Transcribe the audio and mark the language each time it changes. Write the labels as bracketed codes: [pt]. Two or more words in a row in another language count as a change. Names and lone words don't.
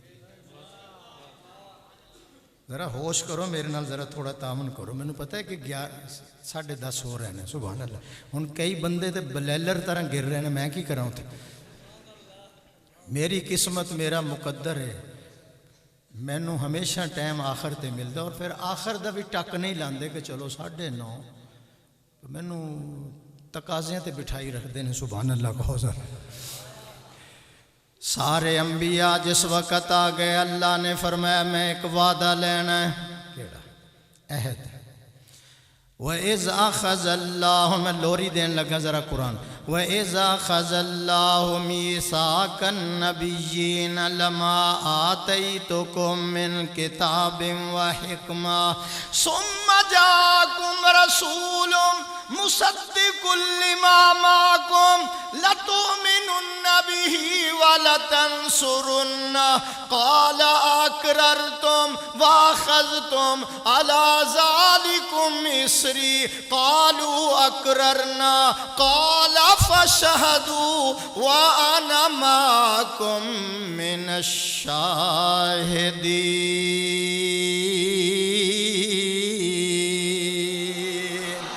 [pa] ذرا ہوش کرو میرے نال، ذرا تھوڑا تعاون کرو۔ میں نے پتہ ہے کہ 10:30 ہو رہے ہیں، سبحان اللہ۔ ہن کئی بندے تے بلیلر طرح گر رہے ہیں، میں کی کراں تے؟ میری قسمت میرا مقدر ہے، مینوں ہمیشہ ٹائم آخر تے ملدا، اور پھر آخر دا بھی ٹک نہیں لاندے کہ چلو 9:30، مینوں تقاضیاں تے بٹھائی رکھ دے نے، سبحان اللہ کہو ذرا۔ سارے انبیاء جس وقت آ گئے، اللہ نے فرمایا میں ایک وعدہ لینا ہے، کیڑا؟ [ar] عہد۔ وَإِذْ أَخَذَ اللَّهُ، [pa] میں لوری دین لگا ذرا قرآن۔ [ar] وَإِذْ أَخَذَ اللَّهُ مِيثَاقَ النَّبِيِّينَ لَمَا آتَيْتُكُم مِّن كِتَابٍ وَحِكْمَةٍ ثُمَّ جَاءَكُمْ رَسُولٌ مُصَدِّقٌ لِّمَا مَعَكُمْ لَتُؤْمِنُنَّ بِهِ وَلَتَنصُرُنَّهُ قَالَ أَقْرَرْتُمْ وَأَخَذْتُمْ عَلَىٰ ذَلِكُمْ إِصْرِي قَالُوا أَقْرَرْنَا قَالَ فَاشْهَدُوا وَأَنَا مَعَكُمْ مِنَ الشَّاهِدِينَ۔